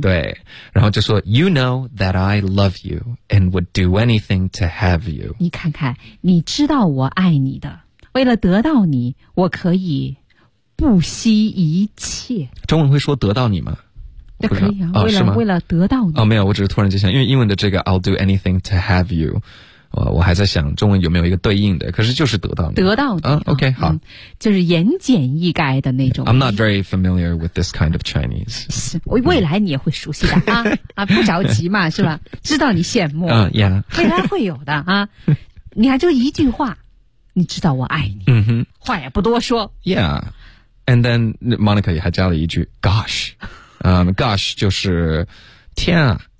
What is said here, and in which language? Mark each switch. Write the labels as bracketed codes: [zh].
[zh] 对，然后就说 [en] ，You know that I love you and would do anything to have you。 [zh] 你看看，你知道我爱你的，为了得到你，我可以不惜一切。中文会说得到你吗？可以啊，为了得到你。哦，没有，我只是突然就想，因为英文的这个 [en] I'll do anything to have you， [zh] 我还在想中文有没有一个对应的，可是就是得到你。得到你。 OK， 好。就是言简意赅的那种。 [en] I'm not very familiar with this kind of Chinese。 [zh] 我未来你也会熟悉的啊啊，不着急嘛，是吧？知道你羡慕。 Yeah。未来会有的啊，你还就一句话，你知道我爱你。嗯哼。话也不多说。 [en] Yeah。 And then Monica [zh] 也还加了一句 [en] Gosh。 [zh] Gosh 就是天啊，